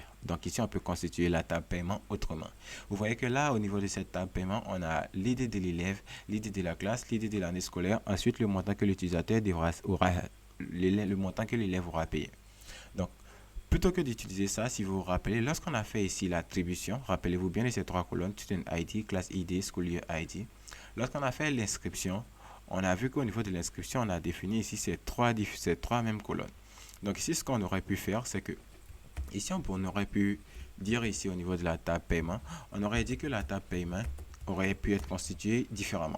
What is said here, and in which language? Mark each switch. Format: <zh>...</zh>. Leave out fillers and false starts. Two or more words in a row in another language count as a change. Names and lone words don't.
<fr>Donc ici, on peut constituer la table paiement autrement. Vous voyez que là, au niveau de cette table paiement, on a l'idée de l'élève, l'idée de la classe, l'idée de l'année scolaire, ensuite le montant que l'utilisateur aura, le montant que l'élève aura payé. Donc, plutôt que d'utiliser ça, si vous vous rappelez, lorsqu'on a fait ici l'attribution, rappelez-vous bien de ces trois colonnes,</fr> <en>student ID, class ID, school year ID.</en> <fr>Lorsqu'on a fait l'inscription, on a vu qu'au niveau de l'inscription, on a défini ici ces trois mêmes colonnes. Donc ici, ce qu'on aurait pu faire, c'est que ici, on aurait pu dire ici au niveau de la table paiement, on aurait dit que la table paiement aurait pu être constituée différemment.</fr>